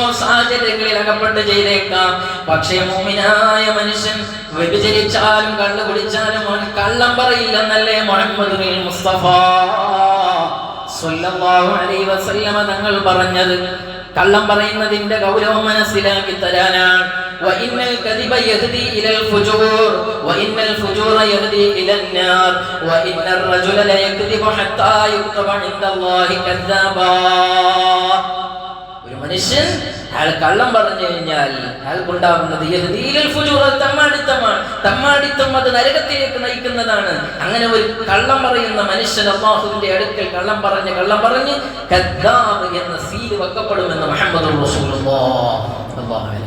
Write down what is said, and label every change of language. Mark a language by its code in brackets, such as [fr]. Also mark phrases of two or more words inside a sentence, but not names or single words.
[ml] സാഹചര്യങ്ങളിൽ അകപ്പെട്ട് ചെയ്തേക്കാം. പക്ഷേ മുഅ്മിനായ മനുഷ്യൻ വ്യഭിചരിച്ചാലും കള്ളു കുടിച്ചാലും അവൻ കള്ളം പറയില്ലെന്നല്ലേ മുഹമ്മദുൽ മുസ്തഫ [ar] صلى الله عليه وسلم [ml] തങ്ങൾ പറഞ്ഞത്. കള്ളം പറയുന്നതിന്റെ ഗൗരവം മനസ്സിലാക്കി തരാനാണ്. [ar] وإن الكذب يهدي إلى الفجور وإن الفجور يهدي إلى النار وإن الرجل لا يكذب حتى يكتب عند الله كذابا. [ml] ഒരു മനുഷ്യൻ അയാൾ കള്ളം പറഞ്ഞു കഴിഞ്ഞാൽ അയാൾക്കുണ്ടാകുന്നത് തമ്മാടിത്തം, അത് നരകത്തിലേക്ക് നയിക്കുന്നതാണ്. അങ്ങനെ ഒരു കള്ളം പറയുന്ന മനുഷ്യൻ അല്ലാഹുവിന്റെ അടുക്കൽ കള്ളം പറഞ്ഞ് കദ്ദാബ് എന്ന സീൽ വെക്കപ്പെടുമെന്ന് [ar] محمد رسول الله صلى الله عليه.